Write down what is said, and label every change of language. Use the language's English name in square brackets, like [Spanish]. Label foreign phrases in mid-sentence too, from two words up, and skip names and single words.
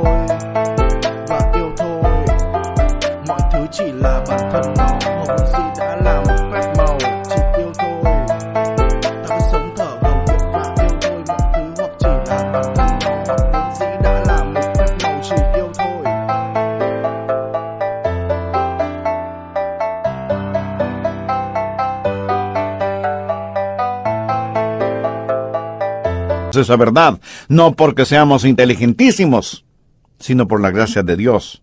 [Vietnamese] Và yêu thôi. Mọi thứ chỉ là bản thân nó, Hồ Văn Sĩ đã là một phép màu, chỉ yêu thôi. Ta cứ sống thở cầu nguyện và yêu thôi. Mọi thứ hoặc chỉ là bản thân nó, Hồ Văn Sĩ đã là một phép màu, chỉ yêu thôi. [Spanish] Esa verdad, no porque seamos inteligentísimos, sino por la gracia de Dios.